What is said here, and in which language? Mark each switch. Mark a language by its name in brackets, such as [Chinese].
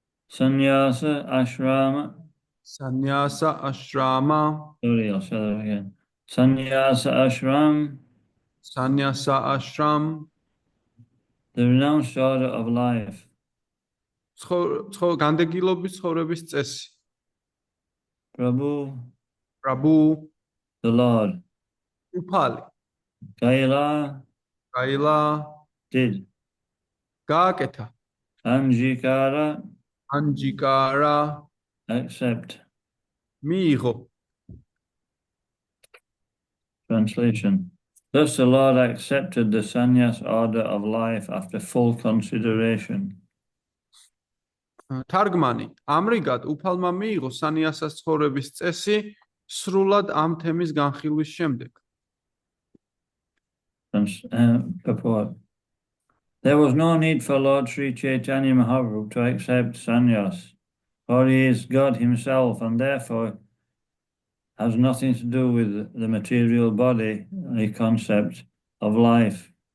[Sanskrit] Sannyasa, ashrama. Sannyasa, Ashrama, [English] Sorry, I'll say that again. [Sanskrit] Sannyasa ashram, Sannyasa, Ashram, [English] the renounced order of life. [Georgian] განდეგილობის ცხოვრების წესი. [Sanskrit] Prabhu, Prabhu, [English] the Lord. [Georgian] უფალი, [Sanskrit] Kaila გაილა, [English] did. [Georgian] გააკეთა, [Sanskrit] Anjikara, ანჯიკარა, [English] accept. [Georgian] მიიღო. [English] Translation. Thus the Lord accepted the sannyas order of life after full consideration. [Georgian] თარგმანი. ამრიგად უფალმა მიიღო სანიასას ცხოვრების წესი სრულად ამ თემის განხილვის შემდეგ. [English] Purport. There was no need for Lord Sri Chaitanya Mahaprabhu to accept sannyas, for he is God himself and therefore has nothing to do with the material body, the concept of life.